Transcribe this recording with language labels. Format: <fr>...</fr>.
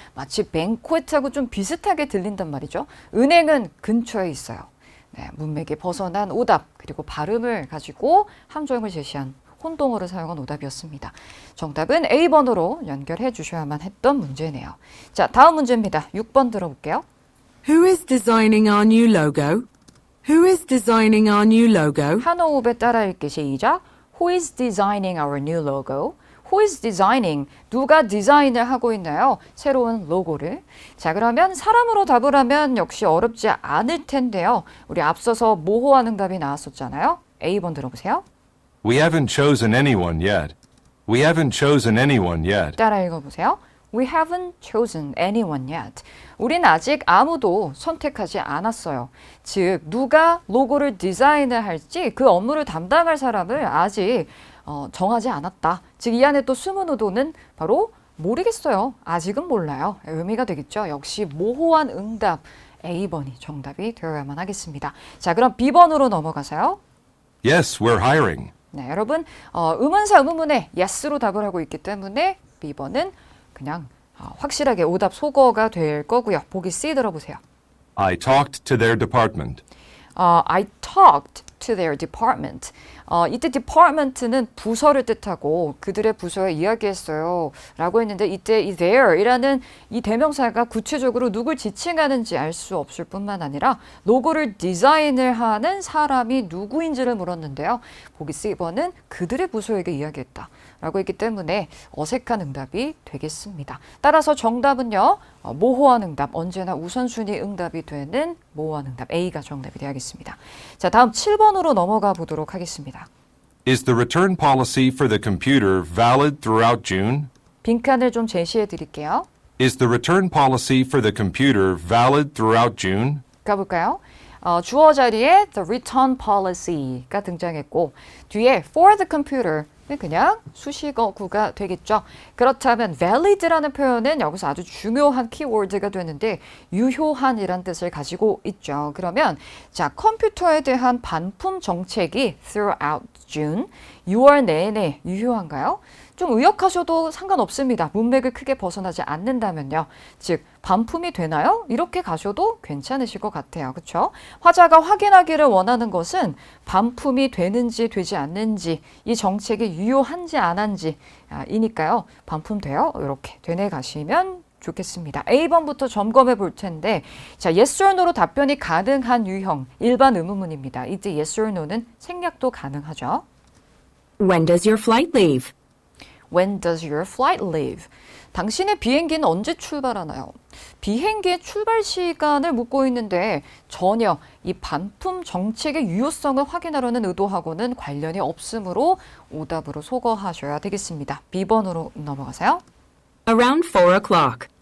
<ko>마치 banquet하고 좀 비슷하게 들린단 말이죠. 은행은 근처에 있어요. 네, 문맥에 벗어난 오답 그리고 발음을 가지고 함정을 제시한 혼동어를 사용한 오답이었습니다. 정답은 A번으로 연결해 주셔야만 했던 문제네요. 자, 다음 문제입니다. 6번 들어볼게요.</ko> <en>Who is designing our new logo? Who is designing our new logo?</en> <ko>한 호흡에 따라 읽기 시작.</ko> <en>Who is designing our new logo? Who is designing?</en> <ko>누가 디자인을 하고 있나요? 새로운 로고를. 자, 그러면 사람으로 답을 하면 역시 어렵지 않을 텐데요. 우리 앞서서 모호한 응답이 나왔었잖아요. A번 들어보세요.</ko> <en>We haven't chosen anyone yet. We haven't chosen anyone yet.</en> <ko>따라 읽어보세요.</ko> <en>We haven't chosen anyone yet.</en> <ko>우린 아직 아무도 선택하지 않았어요. 즉, 누가 로고를 디자인을 할지 그 업무를 담당할 사람을 아직 정하지 않았다. 즉, 이 안에 또 숨은 의도는 바로 모르겠어요. 아직은 몰라요. 의미가 되겠죠. 역시 모호한 응답 A번이 정답이 되어야만 하겠습니다. 자, 그럼 B번으로 넘어가서요.</ko> <en>Yes, we're hiring.</en> <ko>네, 여러분 의문사 의문문에 yes로 답을 하고 있기 때문에 B번은 그냥 확실하게 오답 소거가 될 거고요. 보기 C 들어보세요.</ko> <en>I talked to their department. I talked to their department.</en> <ko>이때 department는 부서를 뜻하고 그들의 부서에 이야기했어요 라고 했는데 이때 이 their이라는 이 대명사가 구체적으로 누굴 지칭하는지 알 수 없을 뿐만 아니라 로고를 디자인을 하는 사람이 누구인지를 물었는데요. 보기 C번은 그들의 부서에게 이야기했다 라고 했기 때문에 어색한 응답이 되겠습니다. 따라서 정답은요. 모호한 응답, 언제나 우선순위 응답이 되는 모호한 응답 A가 정답이 되어야겠습니다. 자, 다음 7번으로 넘어가 보도록 하겠습니다.</ko> <en>Is the return policy for the computer valid throughout June?</en> <ko>빈칸을 좀 제시해 드릴게요.</ko> <en>Is the return policy for the computer valid throughout June?</en> <ko>가볼까요? 주어 자리에</ko> <en>the return policy</en> <ko>가 등장했고 뒤에</ko> <en>for the computer</en> <ko>그냥 수식어구가 되겠죠. 그렇다면 valid라는 표현은 여기서 아주 중요한 키워드가 되는데 유효한이란 뜻을 가지고 있죠. 그러면 자, 컴퓨터에 대한 반품 정책이</ko> <en>throughout June</en> <ko>6월 내내 유효한가요? 좀 의역하셔도 상관없습니다. 문맥을 크게 벗어나지 않는다면요. 즉 반품이 되나요? 이렇게 가셔도 괜찮으실 것 같아요. 그렇죠? 화자가 확인하기를 원하는 것은 반품이 되는지 되지 않는지, 이 정책이 유효한지 안 한지 이니까요. 반품돼요? 이렇게 되뇌 가시면 좋겠습니다. A번부터 점검해 볼 텐데, 자,</ko> <en>yes or no</en> <ko>로 답변이 가능한 유형, 일반 의문문입니다. 이때</ko> <en>yes or no</en> <ko>는 생략도 가능하죠.</ko> <en>When does your flight leave? When does your flight leave?</en> <ko>당신의 비행기는 언제 출발하나요? 비행기의 출발 시간을 묻고 있는데 전혀 이 반품 정책의 유효성을 확인하려는 의도하고는 관련이 없으므로 오답으로 소거하셔야 되겠습니다. B번으로 넘어가세요.</ko> <en>Around 4 o'clock.</en>